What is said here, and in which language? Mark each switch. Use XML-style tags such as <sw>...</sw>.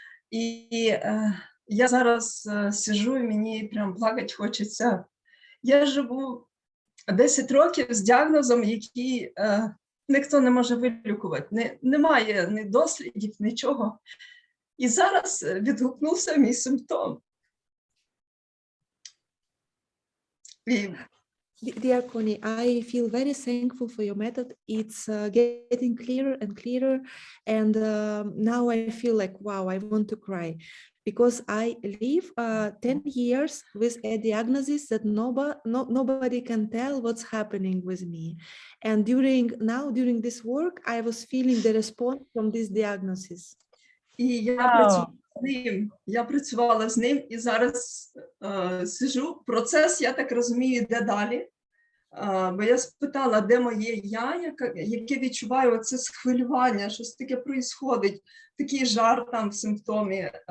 <uk>І я зараз сиджу і мені прям плакати хочеться. Я живу 10 років з діагнозом, який ніхто не може вилікувати. Немає ні дослідів, нічого. І зараз відгукнувся мій симптом.</uk> <en>Dear Connie, I feel very thankful for your method. It's getting clearer and clearer. And now I feel like, wow, I want to cry. Because I live 10 years with a diagnosis that nobody can tell what's happening with me. And during this work, I was feeling the response from this diagnosis.</en> <uk>І я працювала з ним, і зараз сижу. Процес, я так розумію, йде далі. Бо я спитала, де моє я, яке відчуваю оце схвилювання, щось таке происходить, такий жар там в симптомі.</uk>